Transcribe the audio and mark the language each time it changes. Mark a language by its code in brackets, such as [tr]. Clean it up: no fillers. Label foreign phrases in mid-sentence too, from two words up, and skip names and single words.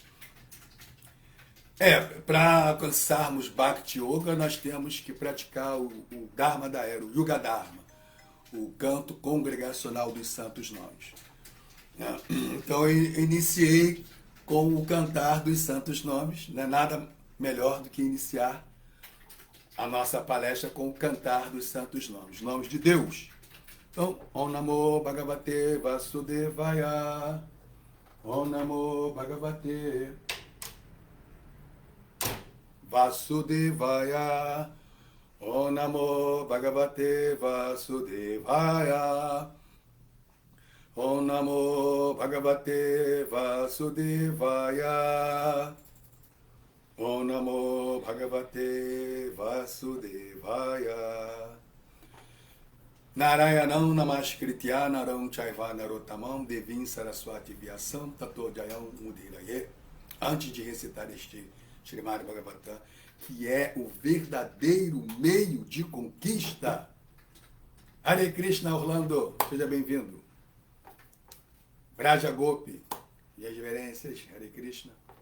[pt] Para alcançarmos [sa] भक्ति योग, [pt] nós temos que praticar o Dharma da era, o [sa] युग धर्म, [pt] o canto congregacional dos santos nomes. Então, eu iniciei com o cantar dos santos nomes. Não é nada melhor do que iniciar a nossa palestra com o cantar dos santos nomes de Deus. Então, [sa] ॐ नमो भगवते वासुदेवाय, ॐ नमो भगवते वासुदेवाय, ॐ नमो भगवते वासुदेवाय, ॐ नमो भगवते वासुदेवाय, ॐ नमो भगवते वासुदेवाय. नारायणं नमस्कृत्य नरं चैव नरोत्तमम् देवीं सरस्वती व्यासं ततो जयम् मुदीरये. [pt] Antes de recitar este Srimad Bhagavatam, que é o verdadeiro meio de conquista. [sa] हरे कृष्ण, [pt] Orlando, seja bem-vindo. Vraja Gopi, e as reverências, [sa] हरे कृष्ण.